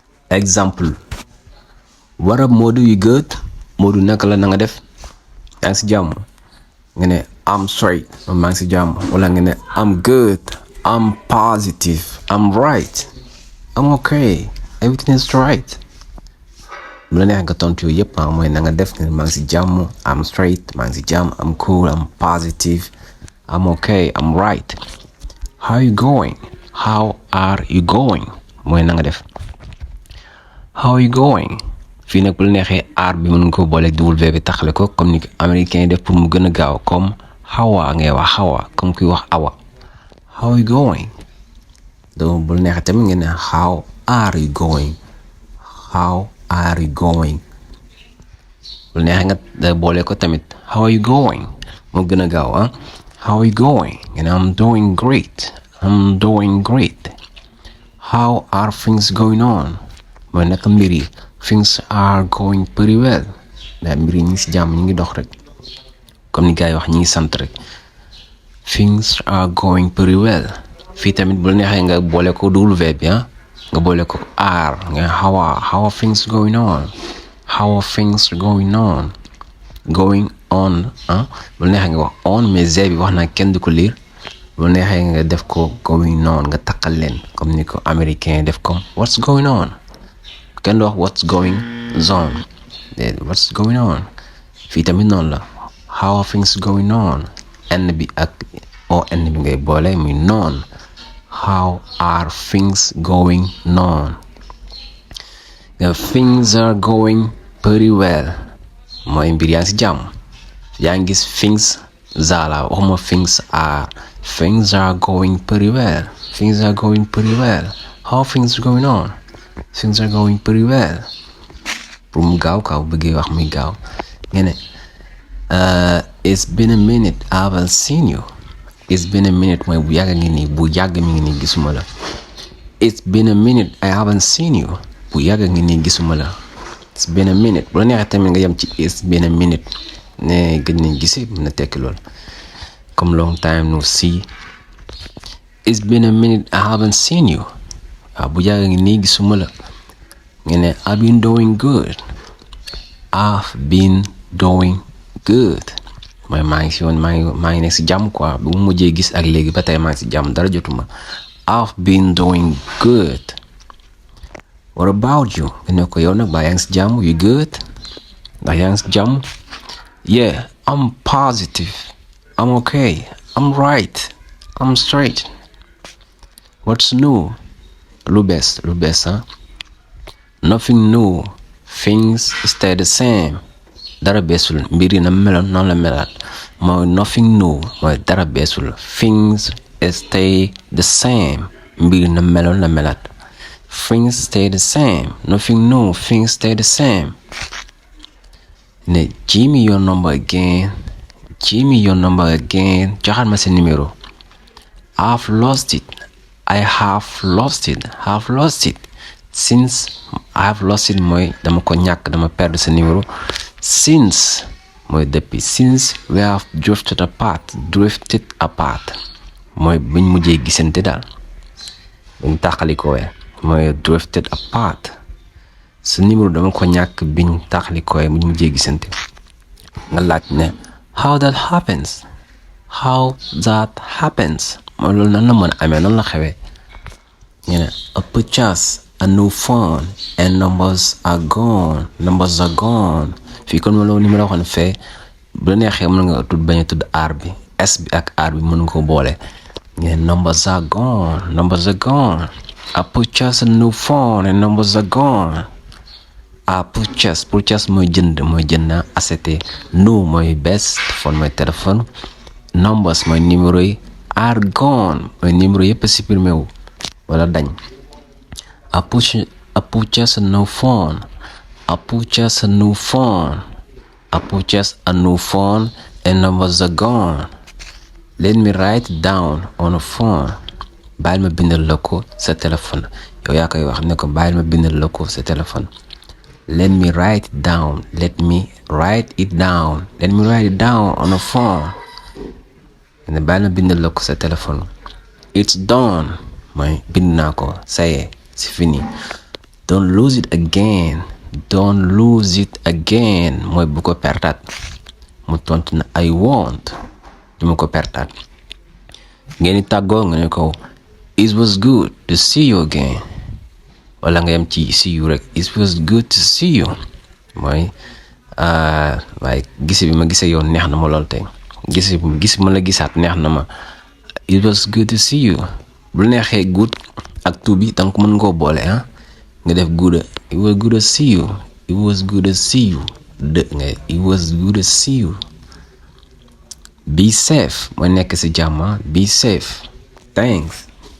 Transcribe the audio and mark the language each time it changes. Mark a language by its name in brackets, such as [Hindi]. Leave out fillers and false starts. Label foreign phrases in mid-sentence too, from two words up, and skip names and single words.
[French] Exemple. [English] What up Modou, you good? [Wolof] Modou naka la na nga def? Yaa ngi si jàmm? Nga ne [English] I'm straight, [Wolof] maa ngi si jàmm. [English] Wala nga ne I'm good, I'm positive, I'm right, I'm okay, everything is right. [Wolof] Bu la neex nga tontu yooyu yëpp mooy na nga def, maa ngi si jàmm, [English] I'm straight, [Wolof] maa ngi si jàmm, [English] I'm cool, I'm positive, I'm okay, I'm right. How you going? How are you going? [Wolof] Mooy na nga def. [English] How are you going? [Wolof] Fii nag bu la neexee aar bi mën nga ko boole W bi taxale ko comme ni américain yi def pour mu gën a gaaw comme hawa ngay wax hawa comme kuy wax awa. [English] How are you going? [Wolof] Donc bu la neexee tamit ngeen ne [English] how are you going? How are you going? [Wolof] Bu la neexee nga boole ko tamit [English] how are you going? [Wolof] Moo gën a gaaw ah. [English] How are you going? And I'm doing great. I'm doing great. How are things going on? [Wolof] Mooy naka mbir yi. [English] Things are going pretty well. [Wolof] Ndax mbir yi ñu ngi si jàmm ñu ngi dox rek comme ni gars yi wax ñu ngi sant rek. [English] Things are going pretty well. [Wolof] Fii tamit bu la neexee nga boole ko W bi ah nga boole ko are nga [English] how are things going on? How are things going on? Going on [Wolof] ah bu la neexee nga wax on mais Z bi wax naa kenn du ko lire. Bu la neexee nga def ko [English] going on [Wolof] nga takkal leen comme ni ko américain def comme [English] what's going on? [Wolof] Kenn du wax [English] what's going on. What's going on? [Wolof] Fii tamit noonu la. [English] How are things going on? [Wolof] N bi ak on bi ngay boole muy noon. [English] How are things going on? Things are going pretty well. [Wolof] Mooy mbir yaa ngi si jàmm. Yaa ngi gis things zala waxuma [English] things are. Things are going pretty well. Things are going pretty well. How are things going on? Things are going pretty well. [Wolof] Pour mu gaaw kaw bëggee wax muy gaaw ngeen ne [English] it's been a minute I haven't seen you. It's been a minute [Wolof] mooy bu yàgg ngi nii bu yàgg mi ngi nii gisuma la. [English] It's been a minute I haven't seen you. [Wolof] Bu yàgg ngi nii gisuma la. [English] It's been a minute [Wolof] bu la neexee tamit nga yem ci [English] it's been a minute [Wolof] ne gëj nañ gisi mën na tekki lool comme [English] long time no see. It's been a minute I haven't seen you. [Wolof] waaw bu yàgg ngi nii gisuma la ngeen ne [English] I've been doing good. I've been doing good [Wolof] mooy maa ngi si woon maa ngi nekk si jàmm quoi bu mu mujjee gis ak léegi ba tey maa ngi si jàmm dara jotuma. [English] I've been doing good. What about you? [Wolof] nga ne ko yow nag baa yaa ngi si jàmm [English] you good [Wolof] ndax yaa ngi si jàmm. [English] Yeah, I'm positive, I'm okay, I'm right, I'm straight. What's new? [Wolof] Lu bees ah. [English] Nothing new. Things stay the same. [Wolof] Dara beesul mbir yi na meloon noonu la melaat mooy [English] nothing new [Wolof] mooy dara beesul. [English] Things stay the same. [Wolof] Mbir yi na meloon la melaat. [English] Things stay the same. Nothing new. Things stay the same. Ne give me your number again. Give me your number again. [Wolof] Joxaat ma sa numéro. [English] I've lost it. I have lost it. Have lost it. Since I have lost it [Wolof] mooy dama ko ñàkk dama perdre sa numéro. Since mooy depuis. [English] Since we have drifted apart [Wolof] mooy buñ mujjee gisante daal buñ tàqalikooye mooy [English] drifted apart. [Wolof] sa numéro dama ko ñàkk biñ tàqalikooye buñ mujjee gisante. nga laaj ne [English] how that happens. How that happens [Wolof] mooy loolu nan la mën a amee nan la xewee. [English] You know, I purchase a new phone and numbers are gone. [Wolof] Fii kon ma loolu ni ma la waxoon fee bu la neexee mën nga tudd bañ a tudd aar bi S bi ak aar bi mën nga ko boole. [English] Yeah, numbers are gone. I purchase a new phone and numbers are gone. I purchase [Wolof] mooy jënd na ACT. New mooy best phone mooy téléphone. Numbers mooy numéro yi. [English] Are gone [Wolof] mooy numéro yëpp supprimé wu wala dañ. [English] I purchase a new phone. I purchase a new phone and numbers are gone. Let me write it down on a phone. [Wolof] Bàyyil ma bindal la ko sa téléphone. Yow yaa koy wax ne ko bàyyil ma bindal la ko sa téléphone. [English] Let me write it down on a phone. [Wolof] Ne bàyyil ma bindal la ko sa téléphone. [English] It's done [Wolof] mooy bind naa ko [French] ça y est c'est fini. [English] don't lose it again. Don't lose it again [Wolof] mooy bu ko pertaat. mu tontu na [English] I won't. [Wolof] duma ko pertaat. ngeen di tàggoo nga ne ko [English] it was good to see you again. [Wolof] wala nga yem ci [English] see you [Wolof] rek. [English] it was good to see you [Wolof] mooy waaye gise bi ma gisee yow neex na ma lool tey. gis ma la gisaat neex na ma. [English] it was good to see you. [Wolof] bu neexee good ak to bi danga ko mën ngoo boole nga def good. [English] it was good to see you. it was good to see you. it was good to see you. be safe [Wolof] mooy nekk ci jàmm. [English] be safe. thanks.